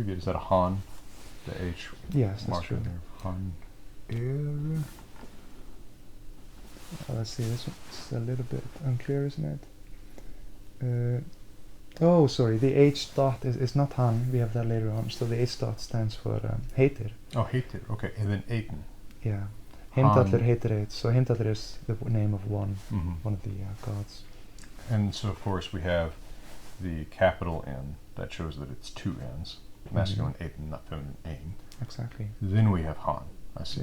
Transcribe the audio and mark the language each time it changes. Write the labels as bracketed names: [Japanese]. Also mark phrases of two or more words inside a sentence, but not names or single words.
[English] Is that a Han? The H yes, that's marker true. there. Han. Let's see, this one's a little bit unclear, isn't it? Sorry, the H dot is not Han, we have that later on, so the H dot stands for heitir. Oh, heitir, okay, and then Eiten. Yeah, Heimdallr heitir, so Heimdallr is the name of one of the gods. And so of course we have the capital N, that shows that it's 2 N's, masculine Eiten, not feminine Ein. Exactly. Then we have Han. I see.